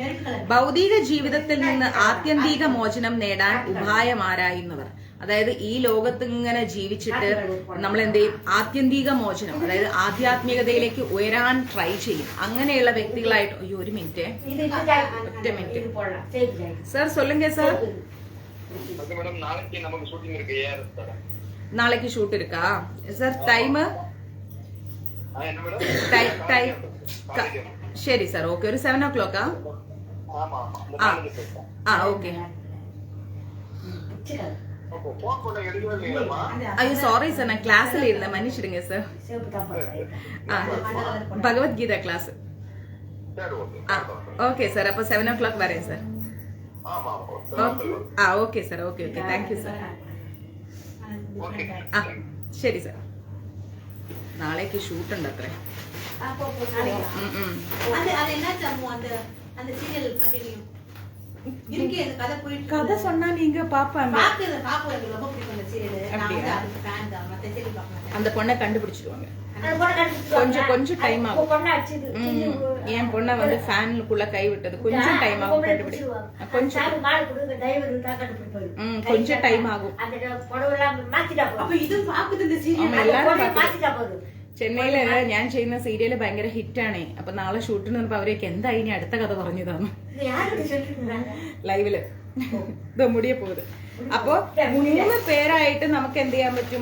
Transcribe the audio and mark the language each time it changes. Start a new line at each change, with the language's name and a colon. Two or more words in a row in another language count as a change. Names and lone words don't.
Malayalam: ഭൗതിക ജീവിതത്തിൽ നിന്ന് ആത്യന്തിക മോചനം നേടാൻ ഉപായമാരായുന്നവർ, അതായത് ഈ ലോകത്ത് ഇങ്ങനെ ജീവിച്ചിട്ട് നമ്മൾ എന്ത് ചെയ്യും? ആത്യന്തിക മോചനം, അതായത് ആധ്യാത്മികതയിലേക്ക് ഉയരാൻ ട്രൈ ചെയ്യും. അങ്ങനെയുള്ള വ്യക്തികളായിട്ട്. അയ്യോ ഒരു മിനിറ്റ്, ഒറ്റ മിനിറ്റ് സാർ.
Tamil: சொல்லுங்க சார். நாளைக்கு ஷூட் இருக்கா சார்? டைம் சரி சார், ஓகே. ஒரு 7 o'clock. ஓகே. ஐயோ சாரி சார், நான் கிளாஸ்ல இருந்தேன், மன்னிச்சிடுங்க சார். பகவத்கீதா கிளாஸ்.
Malayalam: ഓക്കെ സാർ, അപ്പൊ 7 o'clock വരാം സാർ. ഓക്കെ സാർ, ഓക്കെ ഓക്കെ,
English: thank you
Malayalam: സാർ. ആ ശരി സാർ. നാളേക്ക് ഷൂട്ട് ഉണ്ട് അത്രേ.
Tamil: கதை சொன்னா நீங்க பாப்பாங்க. அந்த பொண்ணை கண்டுபிடிச்சிடுவாங்க. கொஞ்சம் டைம் ஆகும். என் பொண்ணை வந்து ஃபேனுக்குள்ள கை விட்டது கொஞ்சம் டைம் ஆகும் கண்டுபிடி. கொஞ்சம் டைம் ஆகும்.
Malayalam: എല്ലാരും ചെന്നൈയില് ഞാൻ ചെയ്യുന്ന സീരിയല് ഭയങ്കര ഹിറ്റാണ്. അപ്പൊ നാളെ ഷൂട്ടിന് വന്നപ്പോ അവരൊക്കെ എന്താ ഇനി അടുത്ത കഥ പറഞ്ഞതാണ് ലൈവില്. ഇത് മുടിയെ പോകുന്നത്. അപ്പോ 3 പേരായിട്ട് നമുക്ക് എന്ത് ചെയ്യാൻ പറ്റും?